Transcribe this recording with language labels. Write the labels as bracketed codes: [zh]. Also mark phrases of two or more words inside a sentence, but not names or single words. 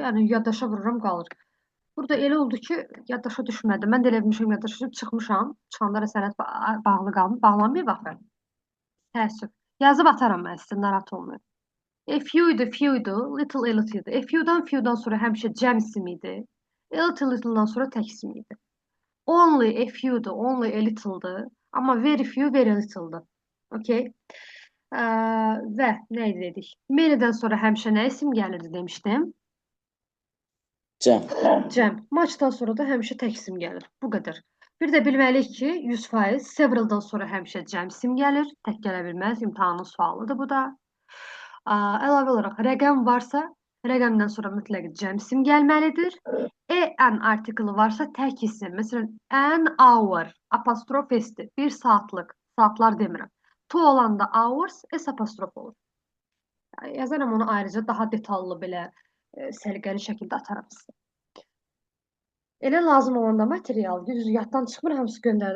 [az] Yəni yaddaşa vururam, qalır. Burada elə oldu ki, yaddaşa düşmədi. Mən də elə bilmişəm yaddaşa düşüb çıxmışam. Çıxanda da sənət bağlı qalmış. Bağlanmayıb axı. Təəssüf. Yazıb ataram mən sizə, narahat olmayın. Few idi, few idi, little, [en] a little [az] idi. Few'dan sonra həmişə cəm ismi idi. [en] A little, [az] little'dan sonra tək ismi idi. [en] Only a few'du, only a little'dı. [az] Amma [en] very few, very little'dı. [az] Okay. Və nə dedik? Mary'dən sonra həmişə nə isim gəlirdi demişdim. Cəm. Cəm. Matchdan sonra da həmişə tək isim gəlir. Bu qədər. Bir də bilməliyik ki, 100%, several'dan sonra həmişə cəm isim gəlir. Tək gələ bilməz. İmtahanın sualıdır bu da. Əlavə olaraq rəqəm varsa Rəqəmdən sonra mütləq cəm isim gəlməlidir. En artiklı varsa tək isim. Məsələn, [en] an hour [az] apostrof s'dir. 1 saatlıq, saatlar demirəm. To olanda hours s apostrof olur. Yazaram onu ayrıca daha detallı belə səliqəli şəkildə ataram sizə. Elə lazım olanda material, düz yaddan çıxmır, hamısı göndərilir.